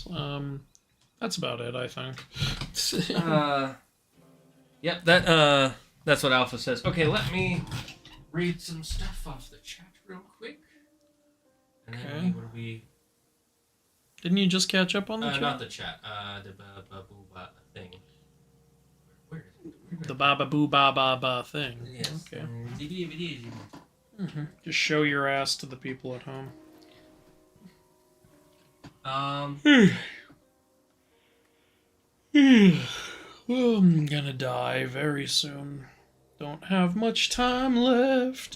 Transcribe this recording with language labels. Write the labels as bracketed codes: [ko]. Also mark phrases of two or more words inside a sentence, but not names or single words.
[en] That's about it, I think. Yep, that's what Alpha says. Okay, let me read some stuff off the chat real quick. And then what do we... Didn't you just catch up on the chat? Not the chat. The ba-ba-boo-ba thing. Where is it? The ba-ba-boo-ba-ba-ba thing. Yes. Okay. Just show your ass to the people at home. Well, I'm gonna die very soon. Don't have much time left.